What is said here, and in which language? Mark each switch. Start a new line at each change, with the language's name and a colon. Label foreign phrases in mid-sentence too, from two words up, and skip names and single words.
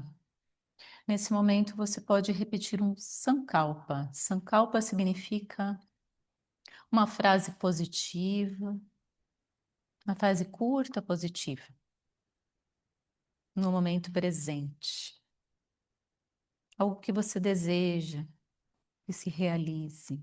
Portuguese: Nesse momento, você pode repetir um sankalpa. Sankalpa significa uma frase positiva, uma frase curta positiva, no momento presente. Algo que você deseja que se realize.